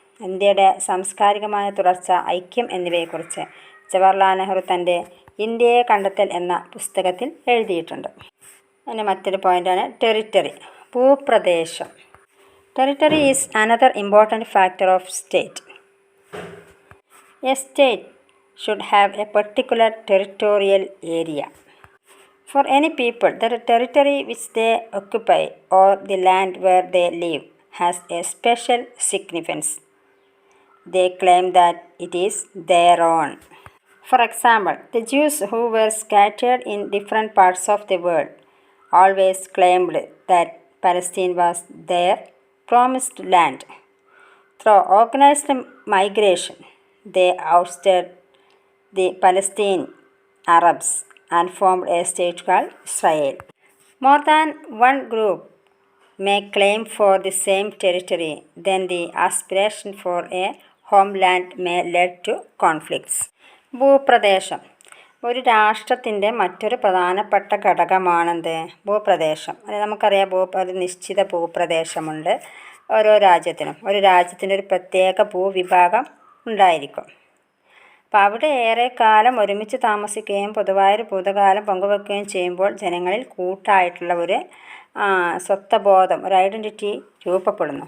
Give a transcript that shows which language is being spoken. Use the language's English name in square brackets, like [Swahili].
[Malayalam] ഇന്ത്യയുടെ സാംസ്കാരികമായ തുടർച്ച, ഐക്യം എന്നിവയെക്കുറിച്ച് ജവഹർലാൽ നെഹ്റു തൻ്റെ ഇന്ത്യയെ കണ്ടെത്തൽ എന്ന പുസ്തകത്തിൽ എഴുതിയിട്ടുണ്ട്. പിന്നെ മറ്റൊരു പോയിൻ്റാണ് ടെറിറ്ററി, ഭൂപ്രദേശം. [English] Territory is another important factor of state. A state should have a particular territorial area. For any people, the territory which they occupy or the land where they live has a special significance. They claim that it is their own. For example, the Jews who were scattered in different parts of the world always claimed that Palestine was their promised land. Through organized migration, they ousted the Palestinian Arabs and formed a state called Israel. More than one group may claim for the same territory, then the aspiration for a homeland may lead to conflicts. [Malayalam] ഭൂപ്രദേശം ഒരു രാഷ്ട്രത്തിൻ്റെ മറ്റൊരു പ്രധാനപ്പെട്ട ഘടകമാണെന്ത്? ഭൂപ്രദേശം. അത് നമുക്കറിയാം, ഒരു നിശ്ചിത ഭൂപ്രദേശമുണ്ട് ഓരോ രാജ്യത്തിനും. ഒരു രാജ്യത്തിൻ്റെ ഒരു പ്രത്യേക ഭൂവിഭാഗം ഉണ്ടായിരിക്കും. അപ്പോൾ അവിടെ ഏറെക്കാലം ഒരുമിച്ച് താമസിക്കുകയും പൊതുവായൊരു ഭൂതകാലം പങ്കുവെക്കുകയും ചെയ്യുമ്പോൾ ജനങ്ങളിൽ കൂട്ടായിട്ടുള്ള ഒരു സ്വത്വബോധം, ഒരു ഐഡൻറ്റിറ്റി രൂപപ്പെടുന്നു.